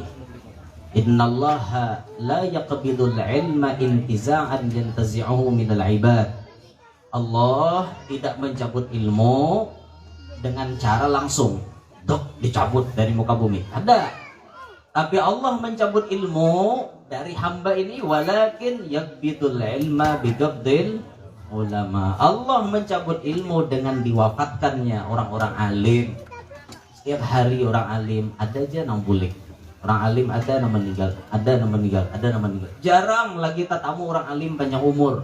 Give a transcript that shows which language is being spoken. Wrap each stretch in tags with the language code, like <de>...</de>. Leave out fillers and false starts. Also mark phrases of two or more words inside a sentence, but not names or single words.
<ar>إن الله لا يقبض العلم انتزاعا ينتزعه من العباد.</ar> <id>Allah tidak mencabut ilmu dengan cara langsung dicabut dari muka bumi. Ada. Tapi Allah mencabut ilmu dari hamba ini,</id> <ar>ولكن يقبض العلم بقبض العلماء.</ar> <id>Allah mencabut ilmu dengan diwafatkannya orang-orang alim.</id> <bjn>Setiap hari orang alim ada aja yang bulik. Orang alim ada yang meninggal, ada yang meninggal. Jarang lagi tatamu orang alim panjang umur.</bjn>